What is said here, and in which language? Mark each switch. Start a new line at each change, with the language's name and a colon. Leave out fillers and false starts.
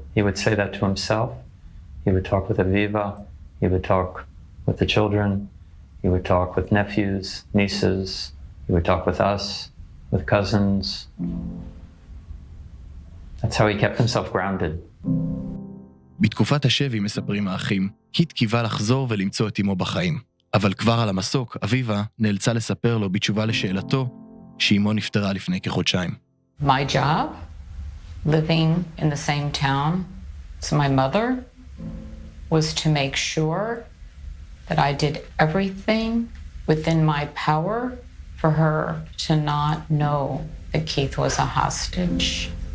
English: He would say that to himself. He would talk with Aviva. He would talk with the children. He would talk with nephews, nieces. He would talk with us, with cousins. That's how he kept himself grounded.
Hebrew: בתקופת השבי, מספרים האחים, קית' קיווה לחזור ולמצוא את אמו בחיים. אבל כבר על המסוק, אביבה נאלצה לספר לו בתשובה לשאלתו שאמו נפטרה לפני כחודשיים.
English: My job, living in the same town as my mother, was to make sure that I did everything within my power for her to not know that Keith was a hostage.